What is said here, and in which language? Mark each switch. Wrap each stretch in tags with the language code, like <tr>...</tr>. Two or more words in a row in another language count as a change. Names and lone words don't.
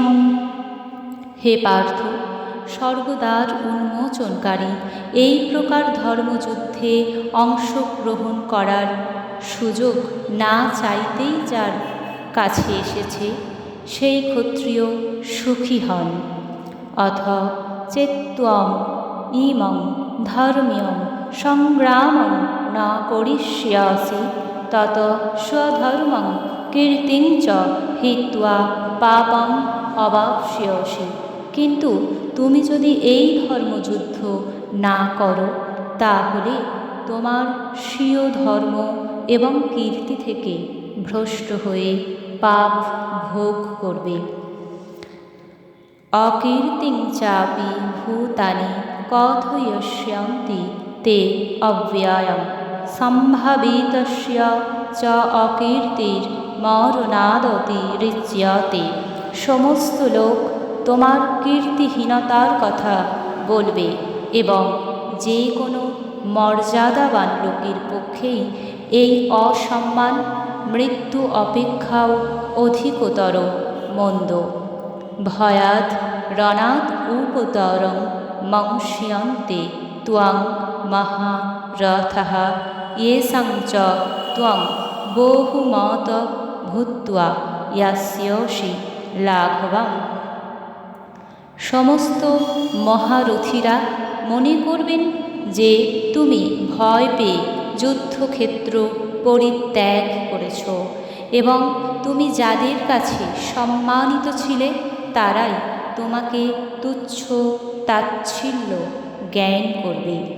<bn>হে পার্থ, স্বর্গদ্বার উন্মোচনকারী এই প্রকার ধর্মযুদ্ধে অংশগ্রহণ করার সুযোগ না চাইতেই যার কাছে এসেছে, সেই ক্ষত্রিয় সুখী হন।</bn> <sa>অথ চেত্ত্বম ইমং ধর্ম্যং সংগ্রামং ন করিষ্যাসি তত স্বধর্মং কীর্তিং চ হিত্বা পাপং অবাপ্স্যসি।</sa> <bn>কিন্তু তুমি যদি এই ধর্মযুদ্ধ না করো, তাহলে তোমার স্বীয় ধর্ম এবং কীর্তি থেকে ভ্রষ্ট হয়ে পাপ ভোগ করবে।</bn> <sa>অকীর্তিং চাপি ভূতানি কথয়স্যন্তি তে অব্যয়ম সম্ভাবিতস্য চ অকীর্তির মরণাদতিরিচ্যতে।</sa> <bn>সমস্ত লোক তোমার কীর্তিহীনতার কথা বলবে এবং যে কোনো মর্যাদাবান লোকের পক্ষেই এই অসম্মান মৃত্যু অপেক্ষাও অধিকতর মন্দ।</bn> <sa>ভয়াৎ রণাৎ উপতরং মংস্যন্তে ত্বং মহারথঃ येषां च त्वं बहुमत ভূত্বা ইয়াস্যসি লাঘবম।</sa> <bn>সমস্ত মহারথীরা মনে করবেন যে তুমি ভয় পেয়ে যুদ্ধক্ষেত্র পরিত্যাগ করেছ এবং তুমি যাদের কাছে সম্মানিত ছিলে তারাই তোমাকে তুচ্ছ তাচ্ছিল্য জ্ঞান করবে।</bn>